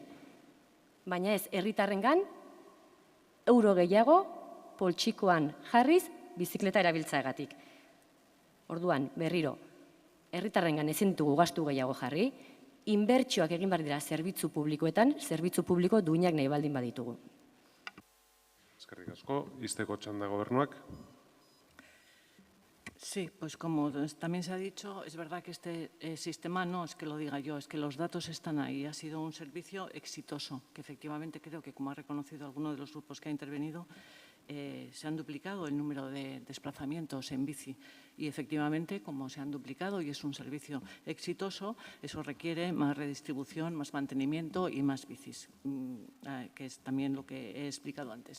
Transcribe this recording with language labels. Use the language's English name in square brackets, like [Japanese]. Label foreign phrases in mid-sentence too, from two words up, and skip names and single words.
[Basque] Baina ez herritarrengan euro gehiago poltsikoan jarriz bizikleta erabiltzaagatik. Orduan, berriro, herritarrengan ezin ditugu gastu gehiago jarri, inbertsioak egin behar dira zerbitzu publikoetan, zerbitzu publiko duinak nahi baldin baditugu. Eskerrik asko, izteko txanda gobernuak. [Spanish] Sí, pues como también se ha dicho, es verdad que este sistema no es que lo diga yo, es que los datos están ahí. Ha sido un servicio exitoso, que efectivamente creo que, como ha reconocido alguno de los grupos que ha intervenido, se han duplicado el número de desplazamientos en bici y efectivamente, como se han duplicado y es un servicio exitoso, eso requiere más redistribución, más mantenimiento y más bicis, que es también lo que he explicado antes.